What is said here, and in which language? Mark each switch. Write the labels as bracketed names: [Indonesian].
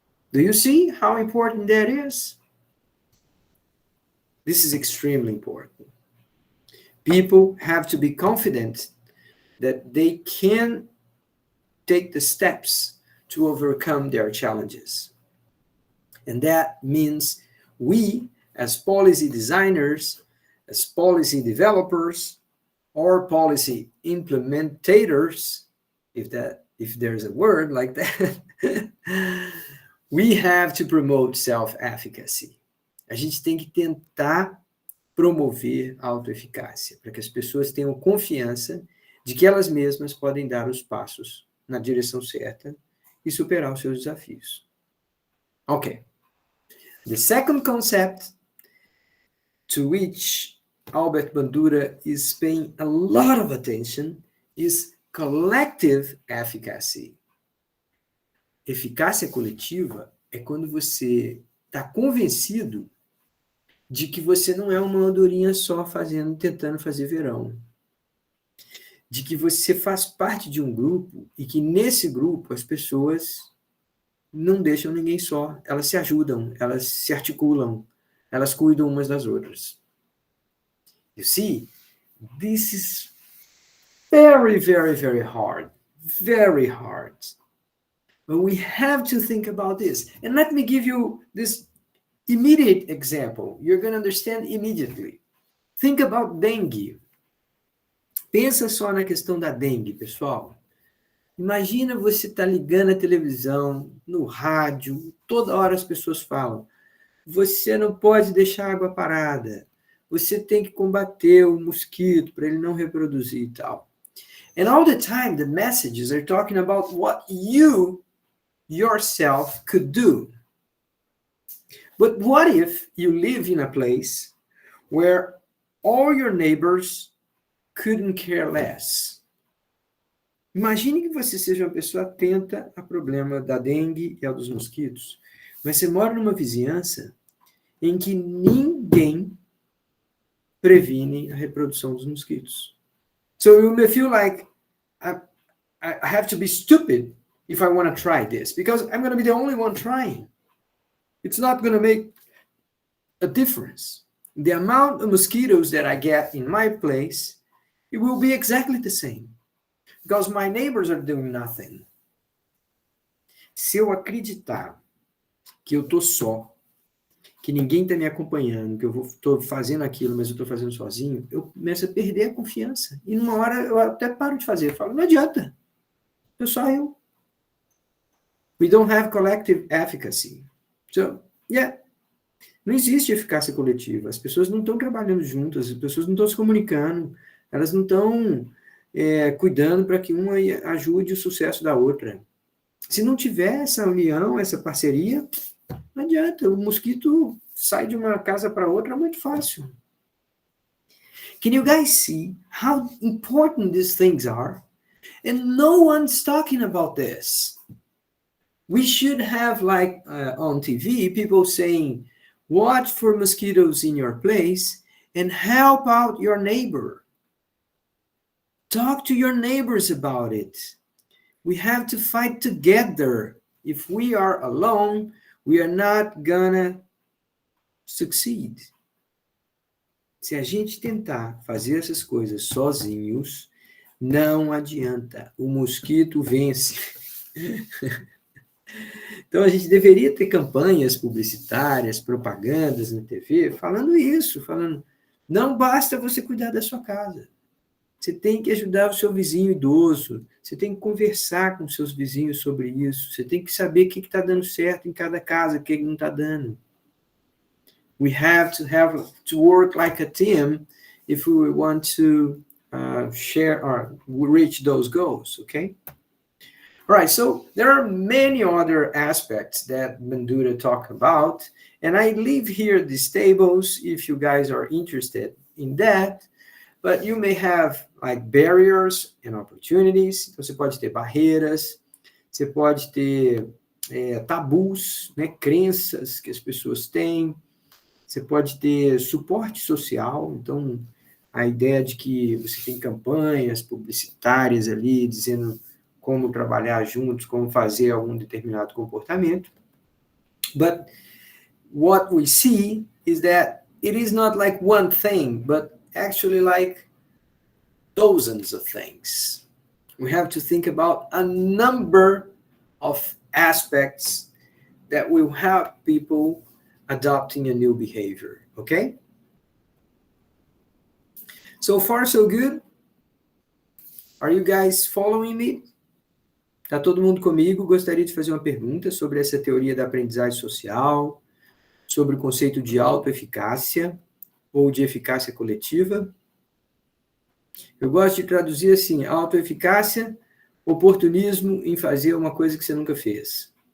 [English] Do you see how important that is? This is extremely important. People have to be confident that they can take the steps to overcome their challenges. And that means we, as policy designers, as policy developers, or policy implementators, if there's a word like that, we have to promote self-efficacy. [Portuguese] A gente tem que tentar promover a autoeficácia, para que as pessoas tenham confiança de que elas mesmas podem dar os passos na direção certa e superar os seus desafios. Okay. [English] The second concept to which Albert Bandura is paying a lot of attention is collective efficacy. [Portuguese] Eficácia coletiva é quando você está convencido de que você não é uma andorinha só tentando fazer verão. De que você faz parte de um grupo e que nesse grupo as pessoas não deixam ninguém só. Elas se ajudam, elas se articulam, elas cuidam umas das outras. [English] You see, this is very, very, very hard. Very hard. But we have to think about this. And let me give you this immediate example. You're going to understand immediately. Think about dengue. [Portuguese] Pensa só na questão da dengue, pessoal. Imagina você estar ligando a televisão, no rádio, toda hora as pessoas falam, você não pode deixar a água parada, você tem que combater o mosquito para ele não reproduzir e tal. [English] And all the time the messages are talking about what you yourself could do. But what if you live in a place where all your neighbors couldn't care less? [Portuguese] Imagine que você seja uma pessoa atenta ao problema da dengue e ao dos mosquitos, mas você mora numa vizinhança em que ninguém previne a reprodução dos mosquitos. [English] So you may feel like I have to be stupid if I want to try this, because I'm going to be the only one trying. It's not going to make a difference. The amount of mosquitoes that I get in my place, it will be exactly the same, because my neighbors are doing nothing. [Portuguese] Se eu acreditar que eu estou só, que ninguém está me acompanhando, que eu estou fazendo aquilo, mas eu estou fazendo sozinho, eu começo a perder a confiança. E numa hora eu até paro de fazer. Eu falo, não adianta. Eu só eu. [English] We don't have collective efficacy. So, yeah. [Portuguese] Não existe eficácia coletiva. As pessoas não estão trabalhando juntas, as pessoas não estão se comunicando, elas não estão cuidando para que uma ajude o sucesso da outra. Se não tiver essa união, essa parceria, não adianta. O mosquito sai de uma casa para outra muito fácil. [English] Can you guys see how important these things are? And no one's talking about this. We should have, like on TV, people saying, watch for mosquitoes in your place and help out your neighbor. Talk to your neighbors about it. We have to fight together. If we are alone, we are not gonna succeed. [Portuguese] Se a gente tentar fazer essas coisas sozinhos, não adianta. O mosquito vence. Então, a gente deveria ter campanhas publicitárias, propagandas na TV, falando isso, falando, não basta você cuidar da sua casa. Você tem que ajudar o seu vizinho idoso, você tem que conversar com seus vizinhos sobre isso, você tem que saber o que está dando certo em cada casa, o que não está dando. [English] We have to work like a team if we want to share or reach those goals, okay? All right, so there are many other aspects that Bandura talk about, and I leave here these tables if you guys are interested in that, but you may have like barriers and opportunities. [Portuguese] Então, você pode ter barreiras, você pode ter tabus, né, crenças que as pessoas têm, você pode ter suporte social, então a ideia de que você tem campanhas publicitárias ali dizendo como trabalhar juntos, como fazer algum determinado comportamento. [English] But what we see is that it is not like one thing, but actually like dozens of things. We have to think about a number of aspects that will help people adopting a new behavior, okay? So far, so good? Are you guys following me? [Portuguese] Tá todo mundo comigo? Gostaria de fazer uma pergunta sobre essa teoria da aprendizagem social, sobre o conceito de autoeficácia ou de eficácia coletiva. Eu gosto de traduzir assim, autoeficácia, oportunismo em fazer uma coisa que você nunca fez.